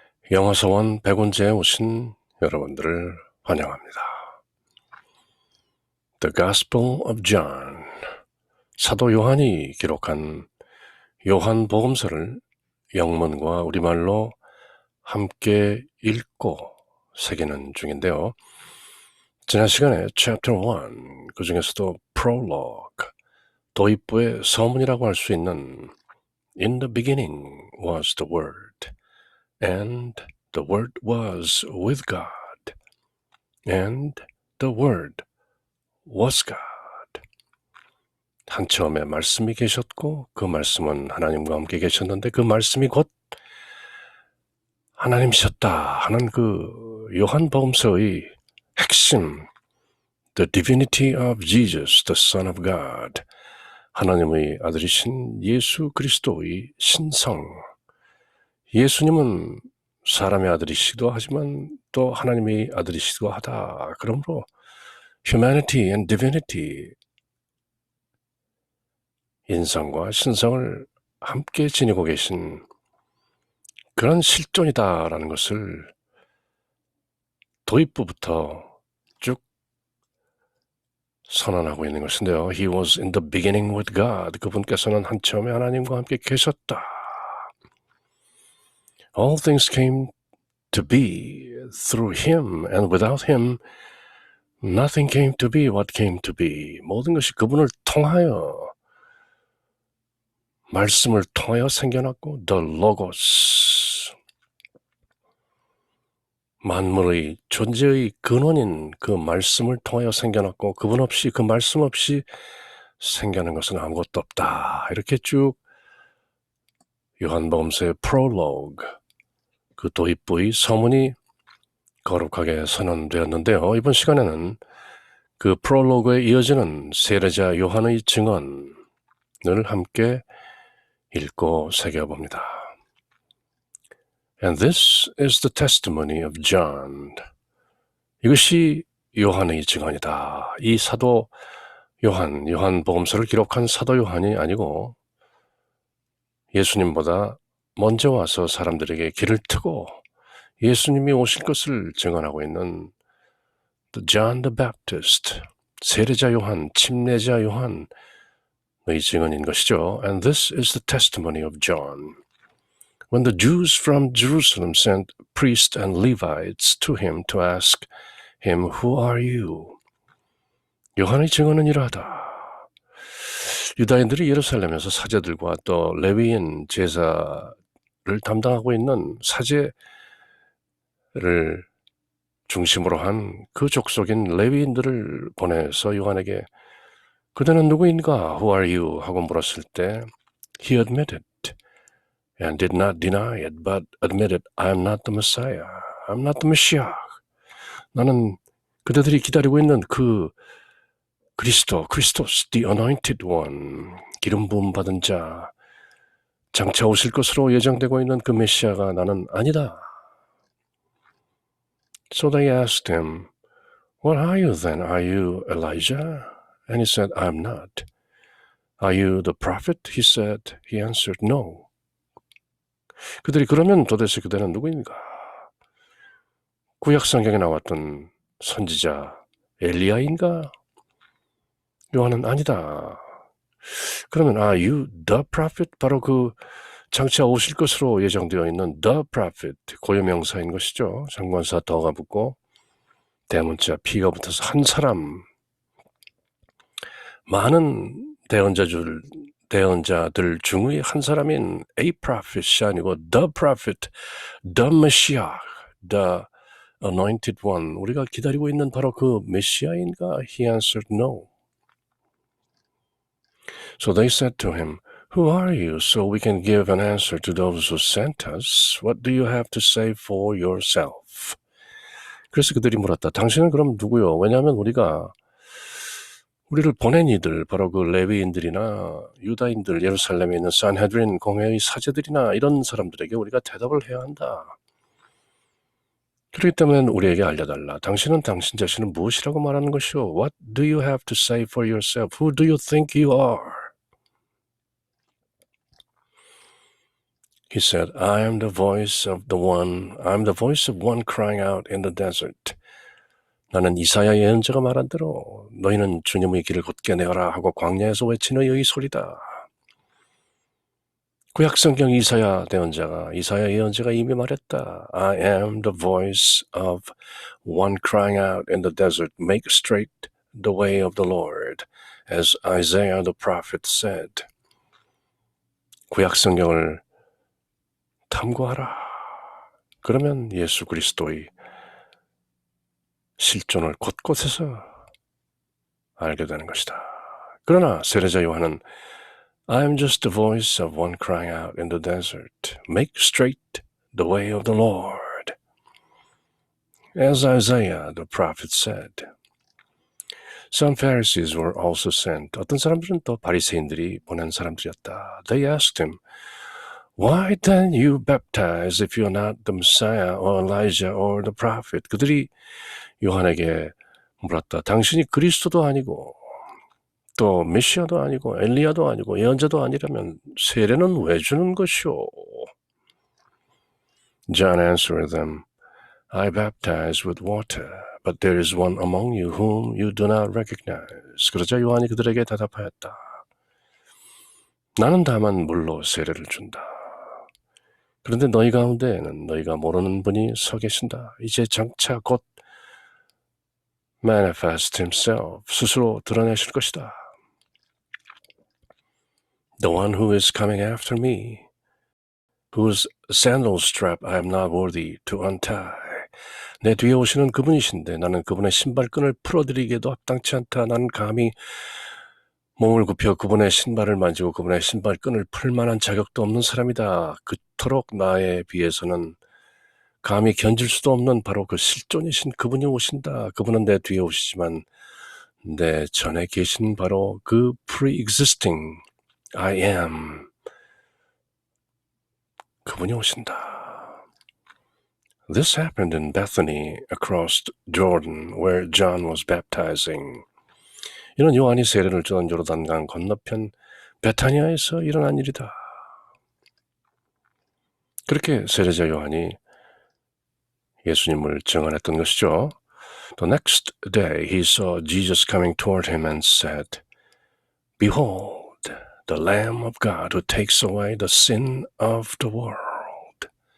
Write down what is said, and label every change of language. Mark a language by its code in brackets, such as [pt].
[ko] 영어서원 백운재에 오신 여러분들을 환영합니다. The Gospel of John, 사도 요한이 기록한 요한복음서를 영문과 우리말로 함께 읽고 새기는 중인데요. 지난 시간에 Chapter 1, 그 중에서도 Prologue, 도입부의 서문이라고 할 수 있는 [en] In the beginning was the Word, and the Word was with God, and the Word was God. [ko] 한처음에 말씀이 계셨고 그 말씀은 하나님과 함께 계셨는데 그 말씀이 곧 하나님이셨다 하는 그 요한복음서의 핵심, [en] The divinity of Jesus, the Son of God, [ko] 하나님의 아들이신 예수 그리스도의 신성. 예수님은 사람의 아들이시기도 하지만 또 하나님의 아들이시기도 하다. 그러므로 [en] humanity and divinity, [ko] 인성과 신성을 함께 지니고 계신 그런 실존이다라는 것을 도입부부터 쭉 선언하고 있는 것인데요. [en] He was in the beginning with God. [ko] 그분께서는 한처음에 하나님과 함께 계셨다. [en] All things came to be through him, and without him nothing came to be what came to be. [ko] 모든 것이 그분을 통하여, 말씀을 통하여 생겨났고, the logos, 만물의 존재의 근원인 그 말씀을 통하여 생겨났고, 그분 없이, 그 말씀 없이 생겨난 것은 아무것도 없다. 이렇게 쭉 요한복음서의 프롤로그, 그 도입부의 서문이 거룩하게 선언되었는데요. 이번 시간에는 그 프롤로그에 이어지는 세례자 요한의 증언을 함께 읽고 새겨봅니다. [en] And this is the testimony of John. [ko] 이것이 요한의 증언이다. 이 사도 요한복음서를 기록한 사도 요한이 아니고 예수님보다 먼저 와서 사람들에게 길을 트고 예수님이 오실 것을 증언하고 있는 John the Baptist, 세례자 요한, 침례자 요한의 증언인 것이죠. [en] And this is the testimony of John. When the Jews from Jerusalem sent priests and Levites to him to ask him, Who are you? [ko] 요한의 증언은 이러하다. 유다인들이 예루살렘에서 사제들과 또 레위인 제사를 담당하고 있는 사제를 중심으로 한 그 족속인 레위인들을 보내서 요한에게 그대는 누구인가? [en] Who are you? [ko] 하고 물었을 때 [en] He admitted and did not deny it, but admitted, I am not the Messiah. I'm not the Messiah. [ko] 나는 그대들이 기다리고 있는 그 크리스토스, [en] the anointed one, [ko] 기름 부음 받은 자, 장차 오실 것으로 예정되고 있는 그 메시아가 나는 아니다. [en] So they asked him, What are you then? Are you Elijah? And he said, I am not. Are you the prophet? He answered, No. [ko] 그들이 그러면 도대체 그대는 누구인가? 구약 성경에 나왔던 선지자 엘리야인가? 요한은 아니다. 그러면 [en] Are you the prophet? [ko] 바로 그 장차 오실 것으로 예정되어 있는 the prophet, 고유명사인 것이죠. 상관사 더가 붙고 대문자 P가 붙어서 한 사람, 많은 대언자들 중의 한 사람인 a prophet이 아니고 [en] the prophet, the Messiah, the anointed one, [ko] 우리가 기다리고 있는 바로 그 메시아인가? [en] He answered no. So they said to him, Who are you? So we can give an answer to those who sent us. What do you have to say for yourself? [ko] 그래서 그들이 물었다. 당신은 그럼 누구요? 왜냐하면 우리를 보낸 이들, 바로 그 레위인들이나 유다인들, 예루살렘에 있는 산헤드린 공회의 사제들이나 이런 사람들에게 우리가 대답을 해야 한다. 그렇기 때문에 우리에게 알려달라. 당신은 당신 자신은 무엇이라고 말하는 것이오? [en] What do you have to say for yourself? Who do you think you are? He said, I'm the voice of one crying out in the desert. [ko] 나는 이사야 예언자가 말한 대로 너희는 주님의 길을 곧게 내어라 하고 광야에서 외치는 이의 소리다. 구약성경 이사야 예언자가 이미 말했다. [en] I am the voice of one crying out in the desert, make straight the way of the Lord, as Isaiah the prophet said. [ko] 구약성경을 탐구하라. 그러면 예수 그리스도의 실존을 곳곳에서 알게 되는 것이다. 그러나 세례자 요한은 [en] I am just the voice of one crying out in the desert. Make straight the way of the Lord. As Isaiah the prophet said. Some Pharisees were also sent. [ko] 어떤 사람들은 또 바리새인들이 보낸 사람들이었다. [en] They asked him, Why then you baptize if you're not the Messiah or Elijah or the prophet? [ko] 그들이 요한에게 물었다. 당신이 그리스도도 아니고 또 메시아도 아니고 엘리야도 아니고 예언자도 아니라면 세례는 왜 주는 것이오? [en] John answered them, I baptize with water, but there is one among you whom you do not recognize. [ko] 그러자 요한이 그들에게 대답하였다. 나는 다만 물로 세례를 준다. 그런데 너희 가운데에는 너희가 모르는 분이 서 계신다. 이제 장차 곧 [en] manifest himself, [ko] 스스로 드러내실 것이다. [en] The one who is coming after me, whose sandal strap I am not worthy to untie. [ko] 내 뒤에 오시는 그분이신데 나는 그분의 신발끈을 풀어드리기에도 합당치 않다. 나는 감히 몸을 굽혀 그분의 신발을 만지고 그분의 신발끈을 풀 만한 자격도 없는 사람이다. 그토록 나에 비해서는 감히 견딜 수도 없는 바로 그 실존이신 그분이 오신다. 그분은 내 뒤에 오시지만 내 전에 계신 바로 그 [en] pre-existing I am [ko] 그분이 오신다. [en] This happened in Bethany across Jordan where John was baptizing. [ko] 이는 요한이 세례를 주던 요르단강 건너편 베타니아에서 일어난 일이다. 그렇게 세례자 요한이 예수님을 증언했던 것이죠. [en] The next day he saw Jesus coming toward him and said, Behold, the Lamb of God who takes away the sin of the world.